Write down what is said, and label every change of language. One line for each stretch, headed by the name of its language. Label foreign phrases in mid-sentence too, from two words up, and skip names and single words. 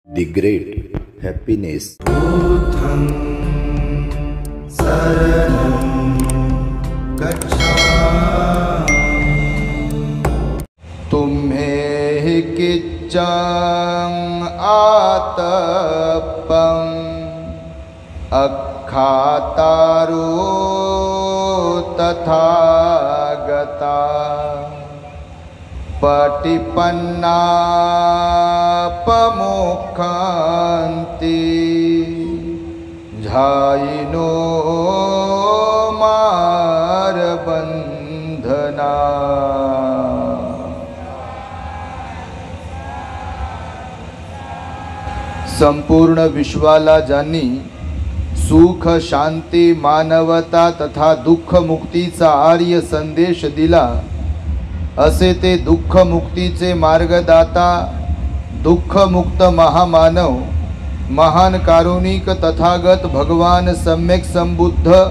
English: The great happiness.
Pali: बुद्धं शरणं गच्छामि। तुम्हें किच्चं आतपं अखातारो तथागता पटिपन्नापमोक्षन्ति झायिनो मारबंधना।
Marathi: संपूर्ण विश्वाला ज्यांनी सुख शांती मानवता तथा दुःख मुक्तीचा आर्य संदेश दिला, असे ते दुःख मुक्तीचे मार्गदाता दुःखमुक्त महामानव महान कारुणिक तथागत भगवान सम्यक संबुद्ध